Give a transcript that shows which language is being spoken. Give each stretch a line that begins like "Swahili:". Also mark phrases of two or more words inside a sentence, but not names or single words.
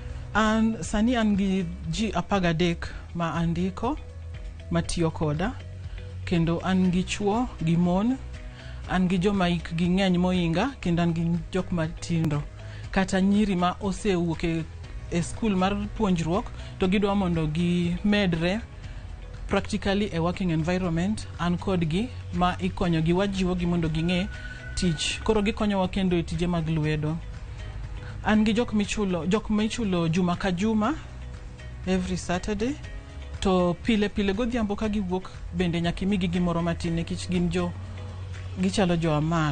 Luo (Kenya and Tanzania): Sani an gi ji 13 ma andiko matiyo koda. Kendo an gi chuo gi mon. An gi joma hikgi ng'eny moinga kendo an gi jok matindo. Kata nyiri ma osewuok e school mar puonjruok to gidwa mondo gi medre
English: practically a working environment.
Luo (Kenya and Tanzania): An kod gi ma ikonyo gi wajiwo gi mondo ging'e tich. Koro gikonyowa kendo e tije mag lwedo. An gi jok michulo juma ka juma
English: every Saturday.
Luo (Kenya and Tanzania): To pile godhiambo ka giwuok bende nyaka imigi gimoro matin nikech gin gichalo jo amal.